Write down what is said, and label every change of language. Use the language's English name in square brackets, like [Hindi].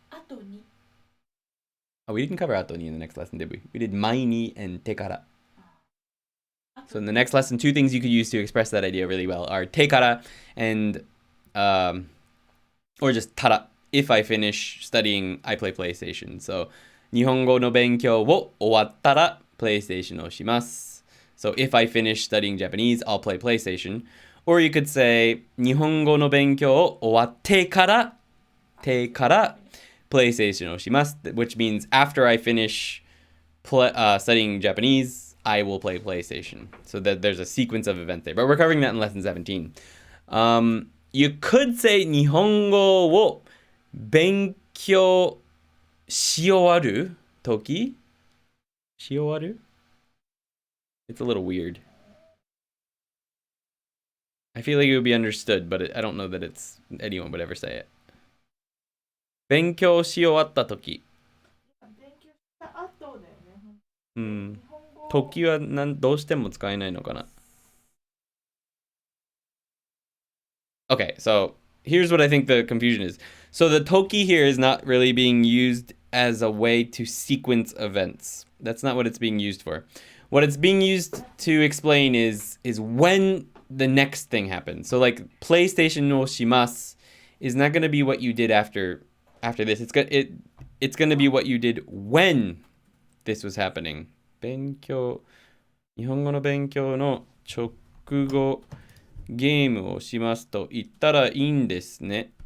[Japanese] 後に [English] Oh, we didn't cover ato ni in the next lesson, did we? We did mai ni and te kara. So in the next lesson, two things you could use to express that idea really well are te kara and, or just tara. If I finish studying, I play PlayStation. [Japanese] So, 日本語の勉強を終わったら PlayStation をします. [English] So if I finish studying Japanese, I'll play PlayStation. Or you could say [Japanese] 日本語の勉強を終わってからPlayStation をします, [English] which means after I finish studying Japanese, I will play PlayStation. So that there's a sequence of events there. But we're covering that in lesson 17. You could say [Japanese] 日本語を勉強し終わる時し終わる? [English] It's a little weird. I feel like it would be understood, but I don't know that anyone would ever say it. [Japanese] 勉強し終わった時。勉強した後だよね。うん。時はどうしても使えないのかな? [English] Okay, so here's what I think the confusion is. So the toki here is not really being used as a way to sequence events. That's not what it's being used for. What it's being used to explain is when the next thing happens. So like PlayStation no shimasu is not going to be what you did after this. It's going to be what you did when this was happening. [Japanese] 勉強日本語の勉強の直後ゲームをしますと言ったらいいんですね。